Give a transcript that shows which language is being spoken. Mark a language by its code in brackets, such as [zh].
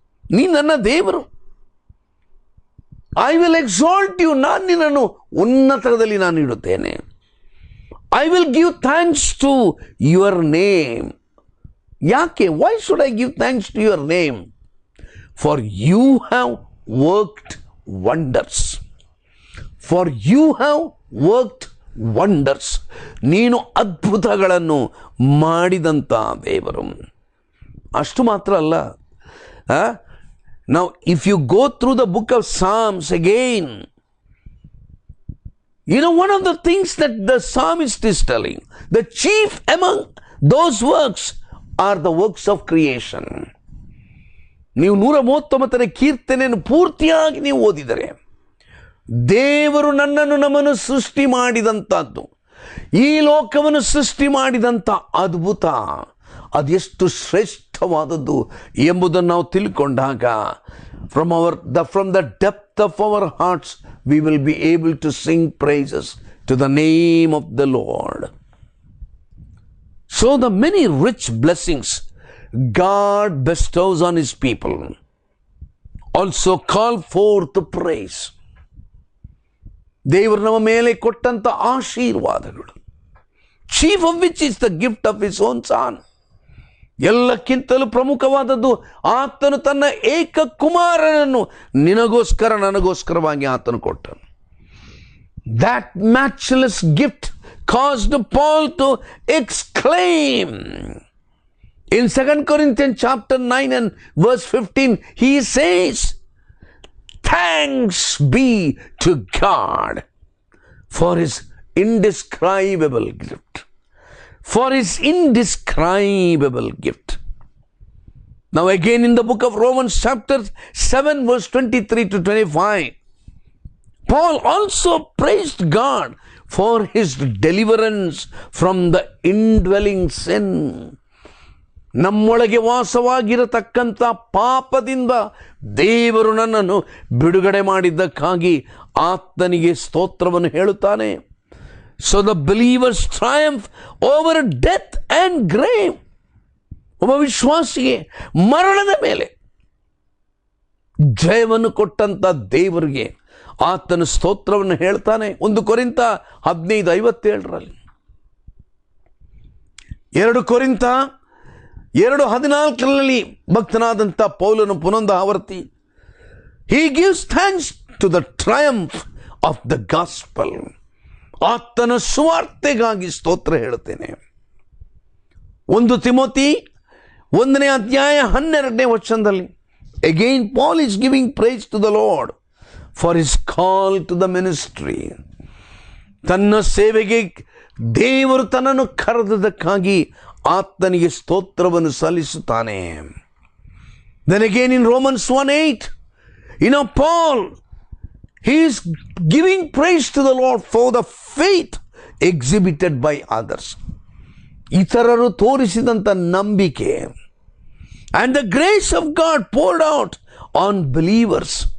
[kn] ನೀ ನನ್ನ ದೇವರು. [en] I will exalt you. [kn] ನಾನು ನಿನ್ನನ್ನು ಉನ್ನತದಲ್ಲಿ ನಾನು ಇಡುತ್ತೇನೆ. [en] I will give thanks to your name. [kn] ಯಾಕೆ? [en] Why should I give thanks to your name? For you have worked wonders. For you have worked wonders. [kn] ನೀನು ಅದ್ಭುತಗಳನ್ನು ಮಾಡಿದಂಥ ದೇವರು. ಅಷ್ಟು ಮಾತ್ರ ಅಲ್ಲ. [en] Now if you go through the book of Psalms again, you know one of the things that the psalmist is telling, the chief among those works are the works of creation. [kn] ನೀವು 139ನೇ ಕೀರ್ತನೆಯನ್ನು ಪೂರ್ತಿಯಾಗಿ ನೀವು ಓದಿದರೆ, ದೇವರು ನಮ್ಮನ್ನು ಸೃಷ್ಟಿ ಮಾಡಿದಂಥದ್ದು, ಈ ಲೋಕವನ್ನು ಸೃಷ್ಟಿ ಮಾಡಿದಂಥ ಅದ್ಭುತ ಅದೆಷ್ಟು ಶ್ರೇಷ್ಠವಾದದ್ದು ಎಂಬುದನ್ನು ನಾವು ತಿಳ್ಕೊಂಡಾಗ [en] from the depth of our hearts we will be able to sing praises to the name of the Lord. So the many rich blessings God bestows on his people also call forth praise. [kn] ದೇವರು ನಮ್ಮ ಮೇಲೆ ಕೊಟ್ಟಂತ ಆಶೀರ್ವಾದಗಳು, [en] chief of which is the gift of his own son. [kn] ಎಲ್ಲಕ್ಕಿಂತಲೂ ಪ್ರಮುಖವಾದದ್ದು, ಆತನು ತನ್ನ ಏಕ ಕುಮಾರನನ್ನು ನಿನಗೋಸ್ಕರ ನನಗೋಸ್ಕರವಾಗಿ ಆತನು ಕೊಟ್ಟನು. [en] That matchless gift caused Paul to exclaim. In 2 Corinthians chapter 9 and verse 15, he says, "Thanks be to God for his indescribable gift." For his indescribable gift. Now again in the book of Romans chapter 7 verse 23 to 25, Paul also praised God for his deliverance from the indwelling sin. [kn] ನಮ್ಮೊಳಗೆ ವಾಸವಾಗಿರತಕ್ಕಂಥ ಪಾಪದಿಂದ ದೇವರು ನನ್ನನ್ನು ಬಿಡುಗಡೆ ಮಾಡಿದ್ದಕ್ಕಾಗಿ ಆತನಿಗೆ ಸ್ತೋತ್ರವನ್ನು ಹೇಳುತ್ತಾನೆ. [en] So the believers triumph over death and grave. [kn] ಒಬ್ಬ ವಿಶ್ವಾಸಿಗೆ ಮರಣದ ಮೇಲೆ ಜಯವನ್ನು ಕೊಟ್ಟಂತ ದೇವರಿಗೆ ಆತನ ಸ್ತೋತ್ರವನ್ನು ಹೇಳ್ತಾನೆ. 1 ಕೊರಿಂಥ 15:57 2 ಕೊರಿಂಥ 2:14 ಭಕ್ತನಾದಂಥ ಪೌಲನು ಪುನೊಂದು ಆವರ್ತಿ, [en] he gives thanks to the triumph of the gospel. [kn] ಆತನ ಸುವಾರ್ತೆಗಾಗಿ ಸ್ತೋತ್ರ ಹೇಳುತ್ತೇನೆ. 1 ತಿಮೋತಿ 1ನೇ ಅಧ್ಯಾಯ 12ನೇ ವಚನದಲ್ಲಿ [en] again Paul is giving praise to the Lord for his call to the ministry. [kn] ತನ್ನ ಸೇವೆಗೆ ದೇವರು ತನ್ನನ್ನು ಕರೆದದಕ್ಕಾಗಿ ಆತನಿಗೆ ಸ್ತೋತ್ರವನ್ನು ಸಲ್ಲಿಸುತ್ತಾನೆ. [en] Then again in Romans 1:8, Paul, he is giving praise to the Lord for the faith exhibited by others. [kn] ಇತರರು ತೋರಿಸಿದಂಥ ನಂಬಿಕೆ [en] and the grace of God poured out on believers.